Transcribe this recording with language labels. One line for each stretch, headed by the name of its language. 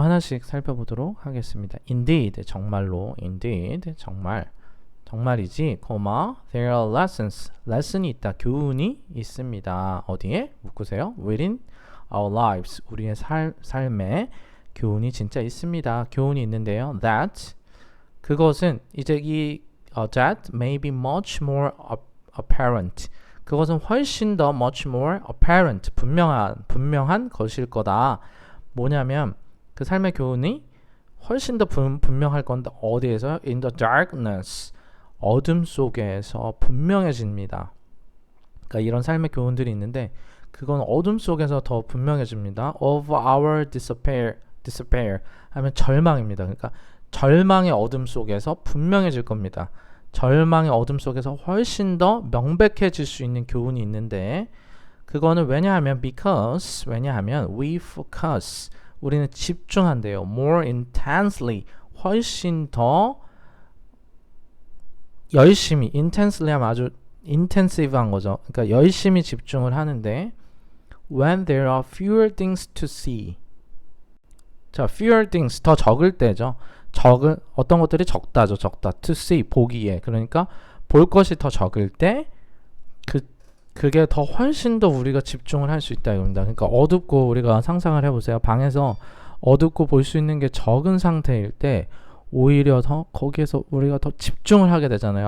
Korean: 하나씩 살펴보도록 하겠습니다. Indeed, 정말로 indeed, 정말이지,
English: there are lessons,
Korean: lesson이 있다, 교훈이 있습니다. 어디에? 묶으세요.
English: Within our lives,
Korean: 우리의 삶에 교훈이 진짜 있습니다. 교훈이 있는데요.
English: That,
Korean: 그것은 이제
English: that may be much more apparent.
Korean: 그것은 훨씬 더
English: much more apparent,
Korean: 분명한 것일 거다. 뭐냐면 그 삶의 교훈이 훨씬 더 분명할 건데 어디에서?
English: In the darkness.
Korean: 어둠 속에서 분명해집니다. 그러니까 이런 삶의 교훈들이 있는데 그건 어둠 속에서 더 분명해집니다.
English: Of our despair
Korean: 하면 절망입니다. 그러니까 절망의 어둠 속에서 분명해질 겁니다. 절망의 어둠 속에서 훨씬 더 명백해질 수 있는 교훈이 있는데 그거는 왜냐하면 왜냐하면
English: we focus
Korean: 우리는 집중한대요.
English: More intensely
Korean: 훨씬 더 열심히 intensely 하면 아주 intensive한 거죠. 그러니까 열심히 집중을 하는데
English: when there are fewer things to see
Korean: 자, fewer things 더 적을 때죠. 어떤 것들이 적다죠. to see 보기에 그러니까 볼 것이 더 적을 때 그게 더 훨씬 더 우리가 집중을 할 수 있다 이겁니다. 그러니까 어둡고 우리가 상상을 해보세요. 방에서 어둡고 볼 수 있는 게 적은 상태일 때 오히려 더 거기에서 우리가 더 집중을 하게 되잖아요.